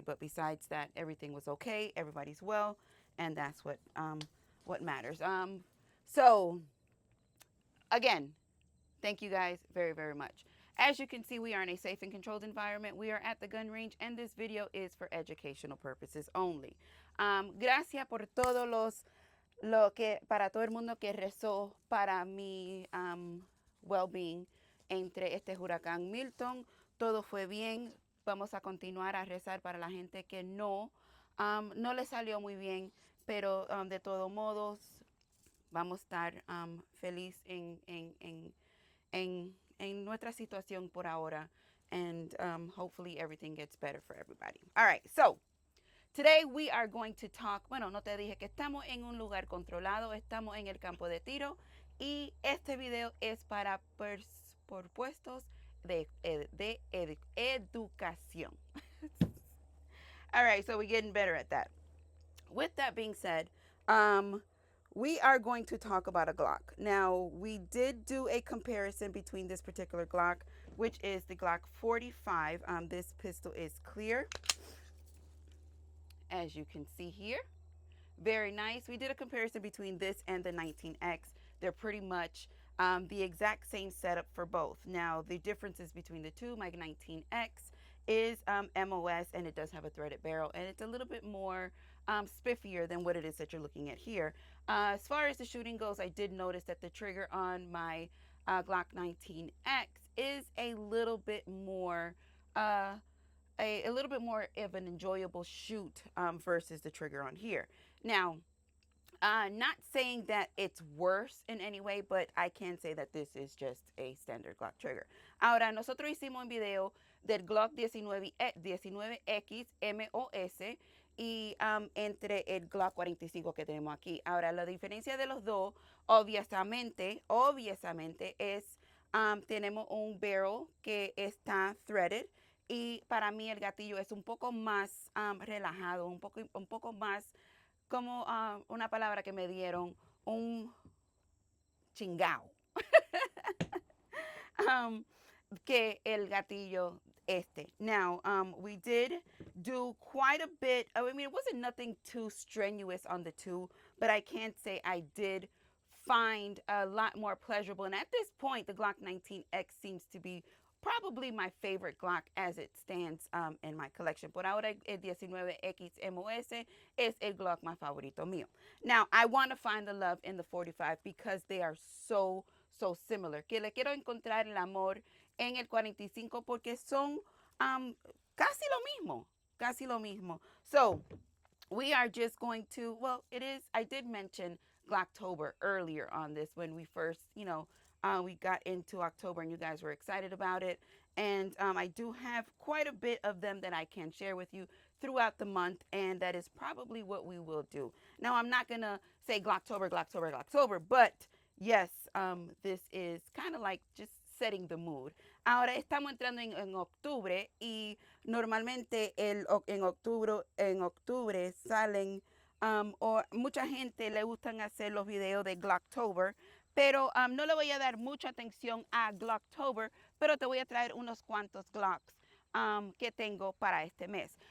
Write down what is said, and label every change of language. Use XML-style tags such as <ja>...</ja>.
<en>But besides that, everything was okay. Everybody's well, and that's what matters. So again, thank you guys very, very much. As you can see, we are in a safe and controlled environment. We are at the gun range, and this video is for educational purposes only.</en> <es>Gracias por todos los lo que para todo el mundo que rezó para mi well-being entre este huracán Milton. Todo fue bien. Vamos a continuar a rezar para la gente que no le salió muy bien, pero de todos modos vamos a estar feliz en nuestra situación por ahora,</es> <en>and hopefully everything gets better for everybody. All right, so today we are going to talk,</en> <es>bueno, no te dije que estamos en un lugar controlado, estamos en el campo de tiro y este video es para propuestos de educación.</es> <en>All right, so we're getting better at that. With that being said, we are going to talk about a Glock. Now, we did do a comparison between this particular Glock, which is the Glock 45. This pistol is clear, as you can see here. Very nice. We did a comparison between this and the 19X. They're pretty much the exact same setup for both. Now, the differences between the two, my 19X is MOS, and it does have a threaded barrel, and it's a little bit more spiffier than what it is that you're looking at here. As far as the shooting goes, I did notice that the trigger on my Glock 19X is a little bit more a little bit more of an enjoyable shoot versus the trigger on here. Now, not saying that it's worse in any way, but I can say that this is just a standard Glock trigger.</en> <es>Ahora, nosotros hicimos un video del Glock 19X MOS y entre el Glock 45 que tenemos aquí. Ahora, la diferencia de los dos, obviamente es, tenemos un barrel que está threaded, y para mí el gatillo es un poco más relajado, un poco más como una palabra que me dieron, un chingao, que el gatillo este.</es> <en>Now, we did do quite a bit. I mean, it wasn't nothing too strenuous on the two, but I can't say I did find a lot more pleasurable. And at this point, the Glock 19X seems to be probably my favorite Glock as it stands in my collection.</en> <es>Por ahora, el 19X MOS es el Glock más favorito mío.</es> <en>Now, I want to find the love in the 45 because they are so similar.</en> <es>Que le quiero encontrar el amor en el 45 porque son casi lo mismo.</es> <en>So, we are just going to, well, it is, I did mention GLOCKTOBER earlier on this when we first, we got into October and you guys were excited about it. And I do have quite a bit of them that I can share with you throughout the month, and that is probably what we will do. Now, I'm not going to say GLOCKTOBER, but yes, this is kind of like just setting the mood.</en> <es>Ahora estamos entrando en octubre y normalmente en octubre salen, o mucha gente le gustan hacer los videos de GLOCKTOBER, pero no le voy a dar mucha atención a GLOCKTOBER, pero te voy a traer unos cuantos Glocks que tengo para este mes.</es>